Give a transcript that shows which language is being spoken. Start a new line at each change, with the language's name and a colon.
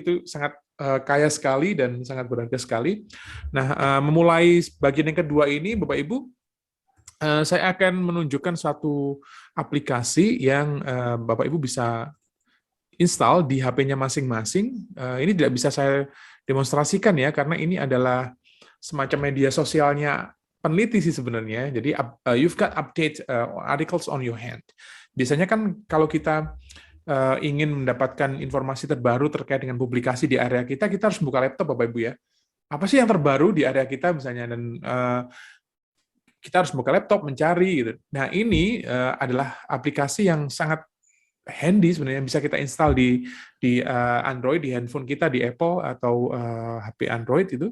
Indonesian: Itu sangat kaya sekali dan sangat berharga sekali. Nah, memulai bagian yang kedua ini, Bapak Ibu, saya akan menunjukkan suatu aplikasi yang Bapak Ibu bisa install di HP-nya masing-masing. Ini tidak bisa saya demonstrasikan ya, karena ini adalah semacam media sosialnya peneliti sih sebenarnya.
English: Jadi you've got update articles on your hand.
Indonesian: Biasanya kan kalau kita ingin mendapatkan informasi terbaru terkait dengan publikasi di area kita, kita harus buka laptop Bapak Ibu ya. Apa sih yang terbaru di area kita misalnya, dan kita harus buka laptop mencari gitu. Nah, ini adalah aplikasi yang sangat handy sebenarnya, bisa kita install di Android, di handphone kita, di Apple atau HP Android itu.